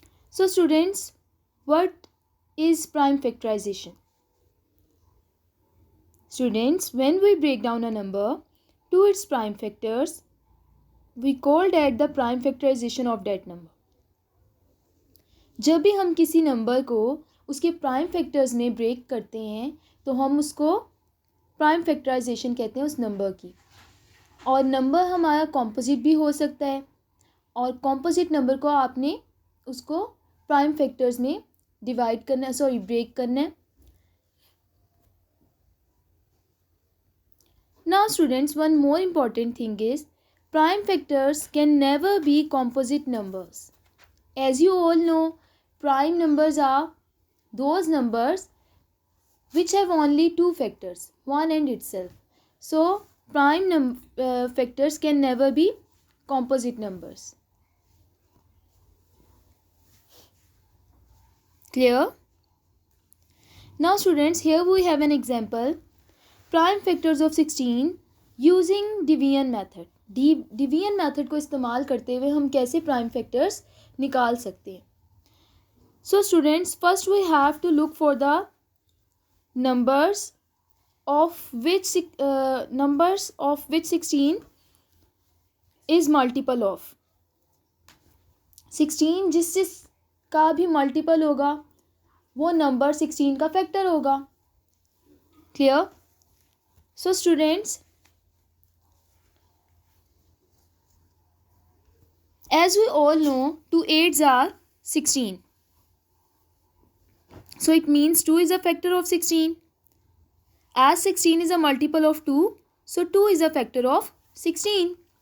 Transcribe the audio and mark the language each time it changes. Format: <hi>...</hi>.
<en>So students, what is prime factorization? Students, when we break down a number to its prime factors, we call that the prime factorization of that number.</en> <hi>जब भी हम किसी number को उसके prime factors में break करते हैं तो हम उसको प्राइम फैक्टराइजेशन कहते हैं उस नंबर की। और नंबर हमारा कॉम्पोजिट भी हो सकता है, और कॉम्पोजिट नंबर को आपने उसको प्राइम फैक्टर्स में डिवाइड करना है, ब्रेक करना है।</hi> <en>Now students, one more important thing is prime factors can never be composite numbers. As you all know, prime numbers are those numbers which have only two factors, one and itself. So prime factors can never be composite numbers. Clear? Now students, here we have an example. Prime factors of 16 using division method.</en> <hi>Division method को इस्तेमाल करते हुए हम कैसे prime factors निकाल सकते हैं.</hi> <en>So students, first we have to look for the numbers of which 16 is multiple of.</en> <hi>16 जिस का भी मल्टीपल होगा वो नंबर 16 का फैक्टर होगा.</hi> <en>Clear? So students, as we all know, 2 8s are 16. So it means 2 is a factor of 16. As 16 is a multiple of 2, so 2 is a factor of 16.</en>